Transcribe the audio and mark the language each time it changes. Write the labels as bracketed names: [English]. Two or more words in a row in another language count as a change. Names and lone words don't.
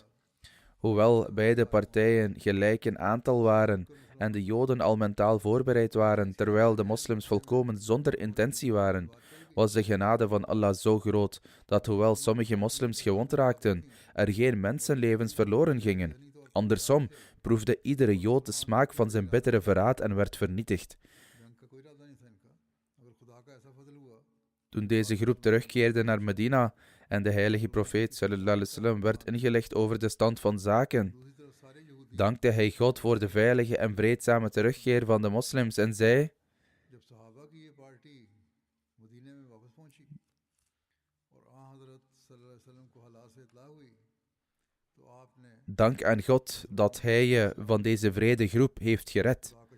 [Dutch] Hoewel beide partijen gelijk in aantal waren en de Joden al mentaal voorbereid waren, terwijl de moslims volkomen zonder intentie waren, was de genade van Allah zo groot dat hoewel sommige moslims gewond raakten, er geen mensenlevens verloren gingen. Andersom proefde iedere Jood de smaak van zijn bittere verraad en werd vernietigd. Toen deze groep terugkeerde naar Medina en de heilige profeet [Arabic] صلى الله عليه وسلم [Dutch] werd ingelicht over de stand van zaken, dankte hij God voor de veilige en vreedzame terugkeer van de moslims en zei: dank aan God dat hij je van deze wrede groep heeft gered.